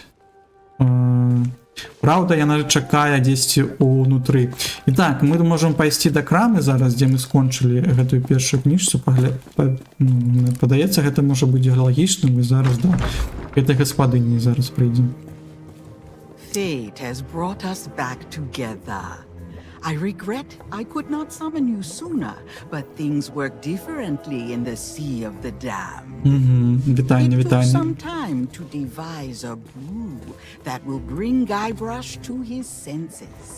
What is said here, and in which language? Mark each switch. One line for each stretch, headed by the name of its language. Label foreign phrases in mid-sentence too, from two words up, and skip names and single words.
Belarusian: Праўда, яна чакае дзесьці ўнутры. І так, мы можам пайсці да крамы зараз, дзе мы скончылі гэтую першую кніжку. Падаецца, гэта можа быць лагічным, і зараз да гэтай гаспадыні зараз прыйдзем.
English: Fate has brought us back together. I regret I could not summon you sooner, but things work differently in the Sea of the Damned.
Belarusian: Вітання,
English: It took
Belarusian: вітання.
English: some time to devise a brew that will bring Guybrush to his senses.